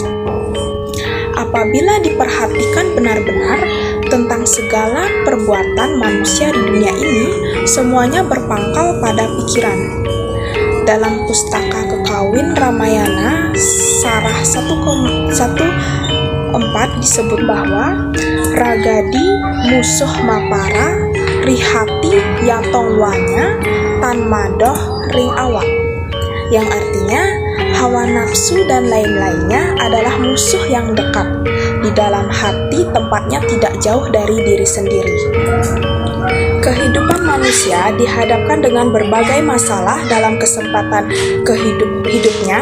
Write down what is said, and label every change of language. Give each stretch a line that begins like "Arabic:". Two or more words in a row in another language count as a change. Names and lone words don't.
Indonesian: Apabila diperhatikan benar-benar tentang segala perbuatan manusia di dunia ini, semuanya berpangkal pada pikiran. Dalam Pustaka Kekawin Ramayana Sarah 1,14 disebut bahwa
Kawi: Ragadi musuh mapara rihati yatongwanya tan madoh ring awak,
Indonesian: yang artinya hawa nafsu dan lain-lainnya adalah musuh yang dekat di dalam hati, tempatnya tidak jauh dari diri sendiri. Kehidupan manusia dihadapkan dengan berbagai masalah dalam kesempatan hidupnya.